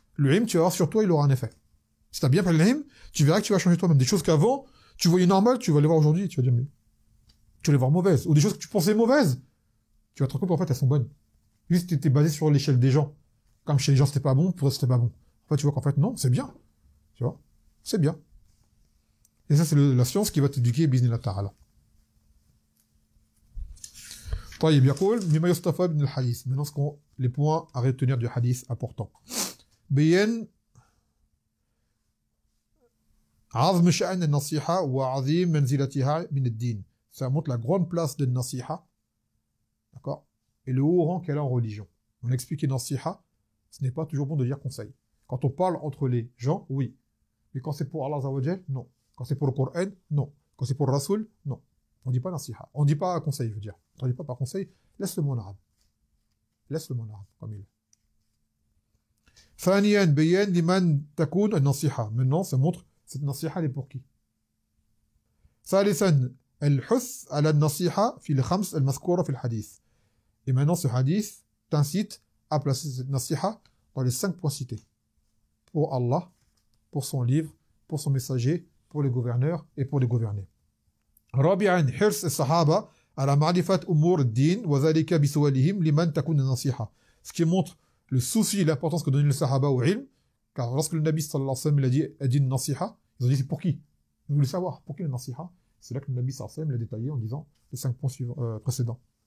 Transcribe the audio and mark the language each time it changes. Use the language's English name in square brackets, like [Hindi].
[French] Le ilm, tu vas voir sur toi, il aura un effet. Si tu as bien pris le ilm, tu verras que tu vas changer toi-même. Des choses qu'avant, tu voyais normales, tu vas les voir aujourd'hui, tu vas dire, mais tu vas les voir mauvaises. Ou des choses que tu pensais mauvaises, tu vas te rendre compte, en fait, elles sont bonnes. Juste, tu étais basé sur l'échelle des gens. Comme chez les gens, c'était pas bon, pour eux, c'était pas bon. En fait, tu vois qu'en fait, non, c'est bien. Tu vois? C'est bien. Et ça, c'est la science qui va t'éduquer, [Arabic] biznillah ta'ala. طيب يقول مما يستفاد من الحديث. [French] Maintenant, les points à retenir du hadith importants. [Arabic] بين عظم شأن النصيحة وعظيم منزلتها من الدين. [French] Ça montre la grande place de nasiha, d'accord, et le haut rang qu'elle a en religion. On a expliqué nasiha, ce n'est pas toujours bon de dire conseil. Quand on parle entre les gens, oui. Mais quand c'est pour Allah [Arabic] Azza wa Jal, [French] non. Quand c'est pour le Coran, non. Quand c'est pour le Rasoul, non. On dit pas nasiha. On dit pas conseil, je veux dire. On dit pas par conseil, laisse le mot en arabe. Laisse le mot en arabe, comme il est. [Arabic] ثانيا بيان لمن تكون النصيحة. [French] Maintenant, ça montre cette nasiha elle est pour qui. [Arabic] ثالثا الحث على النصيحة في الخمس المذكورة في الحديث. [French] Et maintenant, ce hadith t'incite à placer cette nasiha dans les 5 points cités. Pour Allah, pour son livre, pour son messager, pour les gouverneurs et pour les gouvernés. [Arabic] رابعا حرص الصحابة على معرفة أمور الدين وذلك بسؤالهم لمن تكون النصيحة. [French] Ce qui montre le souci et l'importance que donnait le sahaba au ilm, car lorsque le Nabi [Arabic] sallallahu alayhi wa sallam [French] a dit nasiha, ils ont dit c'est pour qui? Ils voulaient savoir pour qui le nasiha. C'est là que le Nabi [Arabic] sallallahu alayhi wa sallam [French] l'a détaillé en disant les 5 points précédents.